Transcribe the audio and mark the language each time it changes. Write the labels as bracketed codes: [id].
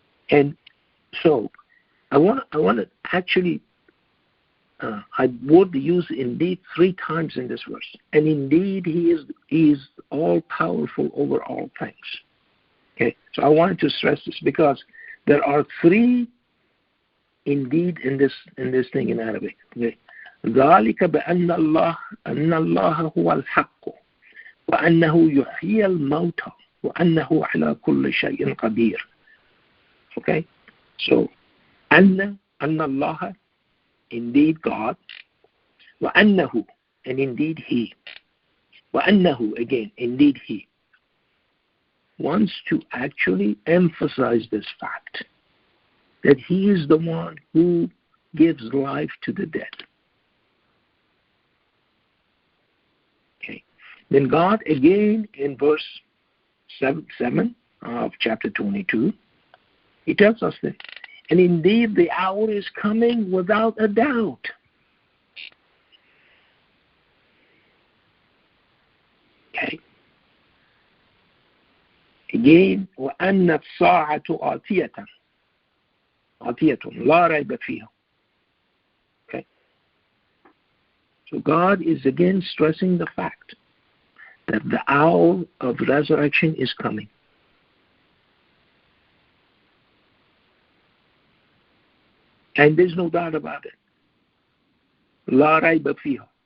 [en] And so I want to actually, I would use indeed 3 times in this verse. And indeed, He is all powerful over all things. Okay, so I wanted to stress this because there are 3 indeed in this thing in Arabic. Okay. [ar] ذلك بأن الله هو الحق وأنه يحيي الموتى وأنه على كل شيء قدير [en] Okay? So, Anna Allah, indeed God, [ar] wa annahu, [en] and indeed He, wa annahu, again, indeed He, wants to actually emphasize this fact that He is the one who gives life to the dead. Okay. Then God, again, in verse 7 of chapter 22, He tells us that, and indeed the hour is coming without a doubt. Okay. [ar] Again, وَأَنَّ السَّاعَةُ آتِيَةٌ لَا رَيْبَ فِيهَا. [en] Okay. So God is again stressing the fact that the hour of resurrection is coming. And there's no doubt about it. [ar] La rayba fiha.